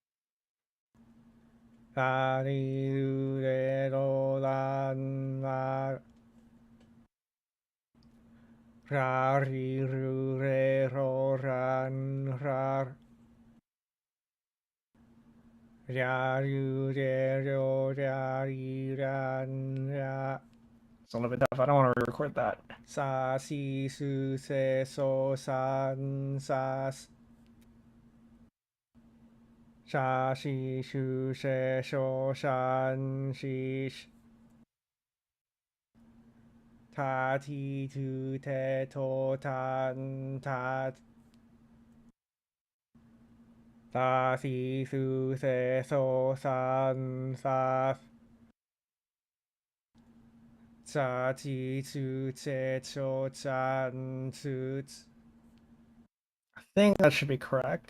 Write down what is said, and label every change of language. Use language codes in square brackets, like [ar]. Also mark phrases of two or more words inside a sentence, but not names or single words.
[en] It's a little bit tough. I don't want to re-record that. Sa si su se so san sas. Sha shi shu she sho shan shish. Ta ti tu te to tan tat. Ta si su se so san sas. Sa ti tu te to tan tut. I think that should be correct.